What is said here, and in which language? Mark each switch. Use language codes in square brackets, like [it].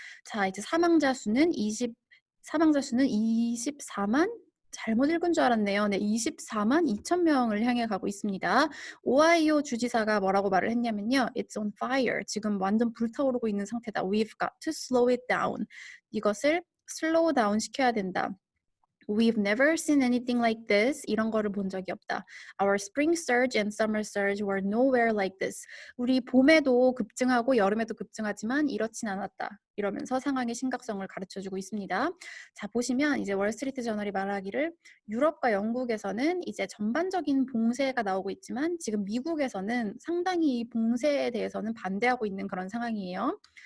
[ko] 자, 이제 사망자 수는 24만 잘못 읽은 줄 알았네요. 네, 24만 2천 명을 향해 가고 있습니다. 오하이오 주지사가 뭐라고 말을 했냐면요. [en] It's on fire. [ko] 지금 완전 불타오르고 있는 상태다. [en] We've got to slow it down. [ko] 이것을 슬로우 다운 시켜야 된다. [en] We've never seen anything like this. [ko] 이런 거를 본 적이 없다. [en] Our spring surge and summer surge were nowhere like this. [ko] 우리 봄에도 급증하고 여름에도 급증하지만 이렇진 않았다. 이러면서 상황의 심각성을 가르쳐주고 있습니다. 자, 보시면 이제 월스트리트 저널이 말하기를 유럽과 영국에서는 이제 전반적인 봉쇄가 나오고 있지만 지금 미국에서는 상당히 이 봉쇄에 대해서는 반대하고 있는 그런 상황이에요.